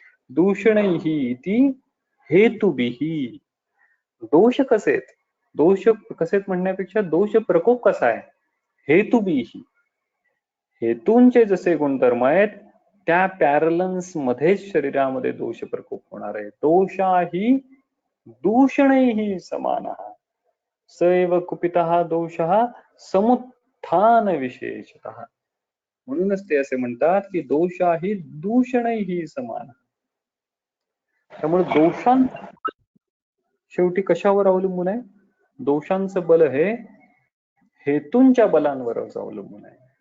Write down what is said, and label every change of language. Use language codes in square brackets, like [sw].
[sa] दूषणैहि इति हेतुभिः. [mr] दोष कसे? दोष कसे म्हणण्यापेक्षा दोष प्रकोप कसा आहे? हेतुभिः. हेतूंचे जसे गुणधर्म आहेत त्या पॅरलन्स मध्येच शरीरामध्ये दोष प्रकोप होणार आहे. [sa] दोषाही दूषणैहि समानः सैव कुपितः दोषः समुत्थान विशेषतः. [mr] म्हणूनच ते असे म्हणतात की [sa] दोषाही दूषणैहि समान. [mr] त्यामुळे दोषांचं शेवटी कशावर अवलंबून आहे? दोषांचं बल हे हेतूंच्या बलांवरच अवलंबून आहे.